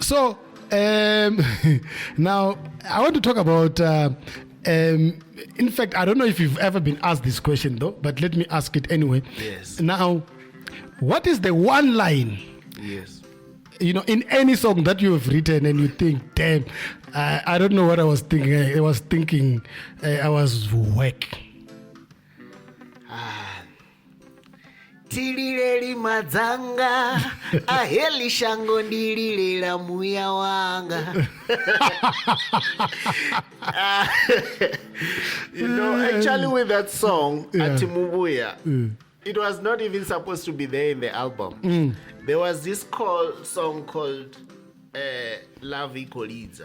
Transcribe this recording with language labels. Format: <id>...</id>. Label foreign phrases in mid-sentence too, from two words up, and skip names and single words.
<en>So now I want to talk about in fact, I don't know if you've ever been asked this question though, but let me ask it anyway. Yes. Now, what is the one line, yes, in any song that you have written and you think, damn, I don't know what I was thinking. I was whack.</en> <ve>Tilireli madzanga aheli shango ndililela muya wanga.</ve> <en>Actually with that song, Atimubuya, it was not even supposed to be there in the album. There was this song called Love Equaliza.</en>